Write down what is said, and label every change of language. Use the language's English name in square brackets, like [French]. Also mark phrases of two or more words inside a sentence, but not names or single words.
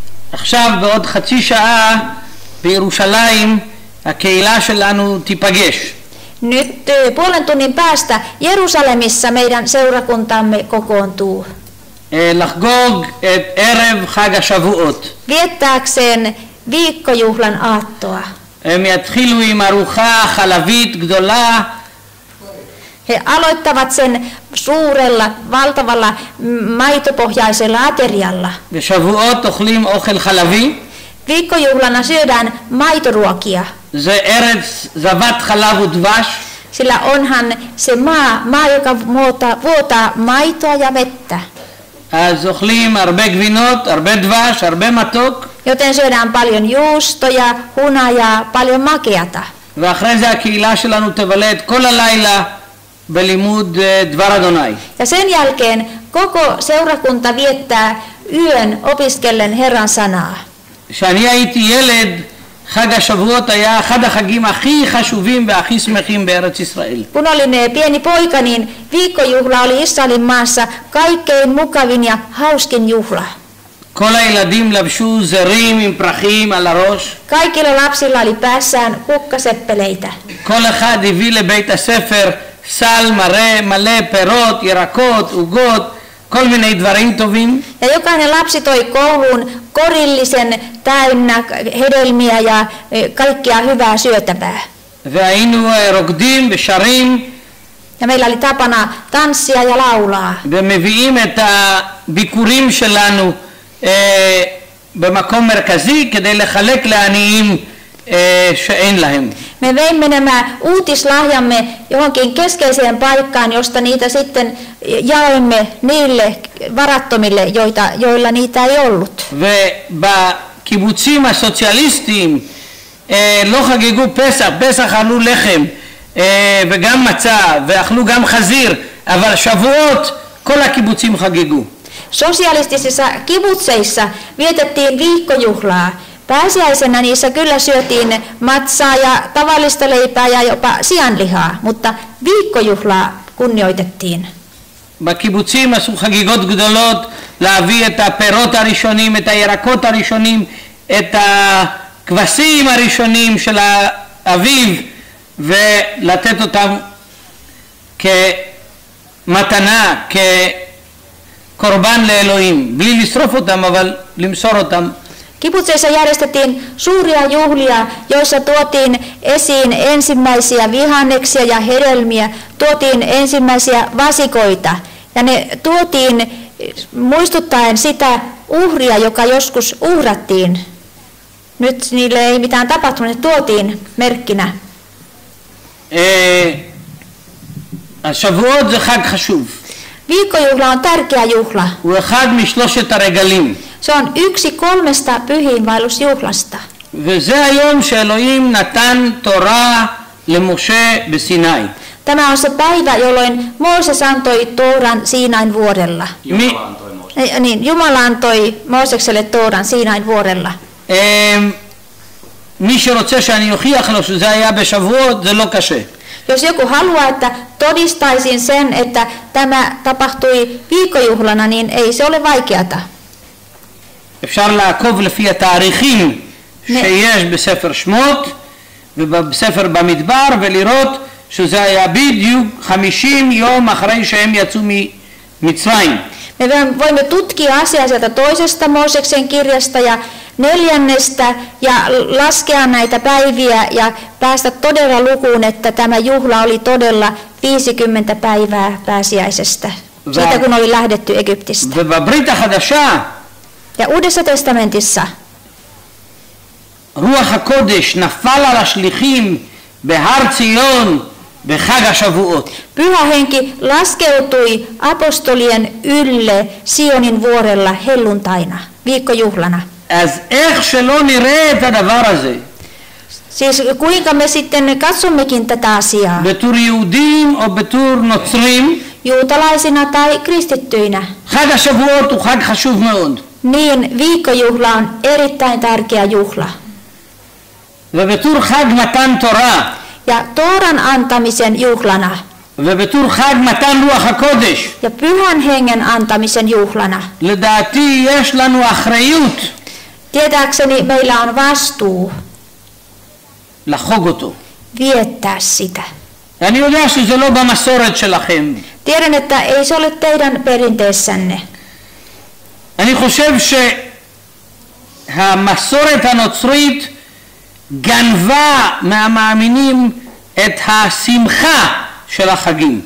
[Hebrew] עכשיו בעוד חצי שעה בירושלים הקהילה שלנו תיפגש. [Finnish] Nyt puolen tunnin päästä Jerusalemissa meidän seurakuntamme kokoontuu. [Hebrew] לחגוג את ערב חג השבועות. [Finnish] Viettääkseen viikkojuhlan aattoa. [Hebrew] הם יתחילו עם ארוחה חלבית גדולה. [Finnish] He aloittavat sen suurella, valtavalla maitopohjaisella aterialla. [Hebrew] בשבועות אוכלים אוכל חלבי. [Finnish] Viikkojuhlana syödään maitoruokia. [Hebrew] זה ארץ זבת חלב ודבש. [Finnish] Sillä onhan se maa joka vuotaa maitoa ja vettä. [Hebrew] אז אוכלים הרבה גבינות, הרבה דבש, הרבה מתוק. [Finnish] Joten syödään paljon juustoja, hunajaa, paljon makeata. [Hebrew] ואחרי זה הקהילה שלנו תבלה את כל הלילה בלימוד דבר אדוני. [Finnish] Ja sen jälkeen koko seurakunta viettää yön opiskellen Herran sanaa. [Hebrew] כשאני הייתי ילד, חג השבועות היה אחד החגים הכי חשובים והכי שמחים בארץ ישראל. [Finnish] Kun olin pieni poika, niin viikkojuhla oli Israelin maassa kaikkein mukavin ja hauskin juhla. [Hebrew] כל הילדים לבשו זרים עם פרחים על הראש. [Finnish] Kaikilla lapsilla oli päässään kukkaseppeleitä. [Hebrew] כל אחד הביא לבית הספר סל מלא פירות, ירקות, עוגות, כל מיני דברים טובים. [Finnish] Ja jokainen lapsi toi kouluun korillisen täynnä hedelmiä ja kaikkia hyvää syötävää. [Hebrew] והיינו רוקדים ושרים. [Finnish] Ja meillä oli tapana tanssia ja laulaa. [Hebrew] ומביאים את הביקורים שלנו במקום מרכזי כדי לחלק לעניים שאין להם. [Finnish] Me veimme nämä uutislahjamme johonkin keskeiseen paikkaan, josta niitä sitten jaoimme niille varattomille, joilla niitä ei ollut. [Hebrew] ובקיבוצים הסוציאליסטיים לא חגגו פסח, פסח אכלו לחם וגם מצה ואכלו גם חזיר, אבל שבועות כל הקיבוצים חגגו. [Finnish] Sosialistisissa kibutseissa vietettiin viikkojuhlaa. Pääsiäisenä niissä kyllä syötiin matsaa ja tavallista leipää ja jopa sianlihaa, mutta viikkojuhlaa kunnioitettiin. [Hebrew] בקיבוצים עשו חגיגות גדולות להביא את הפירות הראשונים, את הירקות הראשונים, את הכבשים הראשונים של האביב ולתת אותם כמתנה, כקורבן לאלוהים, בלי לשרוף אותם אבל למסור אותם. [Finnish] Kibutseissa järjestettiin suuria juhlia, joissa tuotiin esiin ensimmäisiä vihanneksia ja hedelmiä, tuotiin ensimmäisiä vasikoita ja ne tuotiin muistuttaen sitä uhria, joka joskus uhrattiin. Nyt niille ei mitään tapahtunut, ne tuotiin merkkinä. [Hebrew] השבועות זה חג חשוב. [Finnish] Viikkojuhla on tärkeä juhla. [Hebrew] הוא אחד משלושת הרגלים. [Finnish] Se on yksi 3 pyhiinvaellusjuhlasta. [Hebrew] וזה היום שאלוהים נתן תורה למשה בסיני. [Finnish] Tämä on se päivä, jolloin Mooses antoi Tooran Siinain vuorella. Jumala antoi Moosekselle Tooran Siinain vuorella. [Hebrew] מי שרוצה שאני אוכיח לו שזה היה בשבועות זה לא קשה. [Finnish] Jos joku haluaa, että todistaisin sen, että tämä tapahtui viikkojuhlana, niin ei se ole vaikeata. [Hebrew] אפשר לעקוב לפי התאריכים שיש בספר שמות ובספר במדבר ולראות שזה היה בדיוק 50 יום אחרי שהם יצאו ממצרים. [Finnish] Me voimme tutkia asiaa sieltä toisesta Mooseksen kirjasta ja 4. ja laskea näitä päiviä ja päästä todella lukuun, että tämä juhla oli todella 50 päivää pääsiäisestä, siitä kun oli lähdetty Egyptistä. Ja Uudessa testamentissa [Hebrew] רוח הקודש נפל על השליחים בהר ציון בחג השבועות. [Finnish] Pyhä henki laskeutui apostolien ylle Sionin vuorella helluntaina, viikkojuhlana. [Hebrew] אז איך שלא נראה את הדבר הזה, [Finnish] Siis kuinka me sitten katsommekin tätä asiaa? [Hebrew] בתור יהודים או בתור נוצרים, [Finnish] Juutalaisina tai kristittyinä. [Hebrew] חג השבועות הוא חג חשוב מאוד. [Finnish] Niin viikkojuhla on erittäin tärkeä juhla. [Hebrew] ובתור חג מתן תורה, [Finnish] Ja Tooran antamisen juhlana [Hebrew] ובתור חג מתן רוח הקודש, [Finnish] ja Pyhän hengen antamisen juhlana. [Hebrew] לדעתי יש לנו אחריות [Finnish] Tietääkseni meillä on vastuu [Hebrew] לחוג אותו. [Finnish] viettää sitä. [Hebrew] אני יודע שזה לא במסורת שלכם. [Finnish] Tiedän, että ei se ole teidän perinteessänne. [Hebrew] אני חושב שהמסורת הנוצרית גנבה מהמאמינים את השמחה של החגים.